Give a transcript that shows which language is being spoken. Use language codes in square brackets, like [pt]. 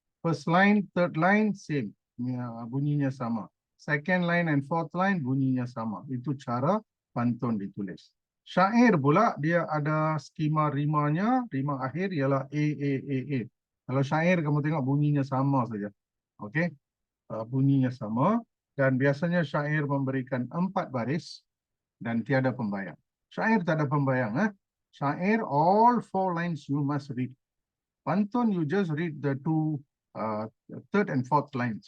[en] First line, third line, same. [ms] Bunyinya sama. [en] Second line and fourth line, [ms] bunyinya sama. Itu cara pantun ditulis. Syair pula, dia ada skema rimanya. Rima akhir ialah A, A, A, A. Kalau syair, kamu tengok bunyinya sama saja. Okey. Bunyinya sama. Dan biasanya syair memberikan 4 baris dan tiada pembayang. Syair tak ada pembayang. [en] Syair, all 4 lines you must read. Pantun, you just read the 2, third and fourth lines.